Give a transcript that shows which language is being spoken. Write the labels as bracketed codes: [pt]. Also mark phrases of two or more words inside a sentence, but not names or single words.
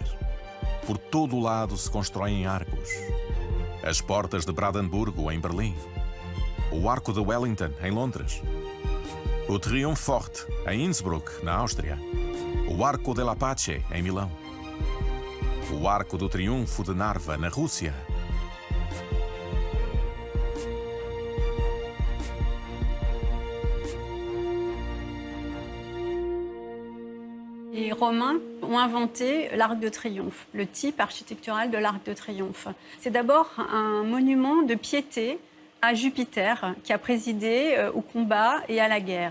[pt] Por todo o lado se constroem arcos. As portas de Brandenburgo, em Berlim. O Arco de Wellington, em Londres. O Triumphfort, em Innsbruck, na Áustria. O Arco della Pace, em Milão. O Arco do Triunfo de Narva, na Rússia. [fr] Les Romains ont inventé l'Arc de Triomphe, le type architectural de l'Arc de Triomphe. C'est d'abord un monument de piété à Jupiter, qui a présidé au combat et à la guerre.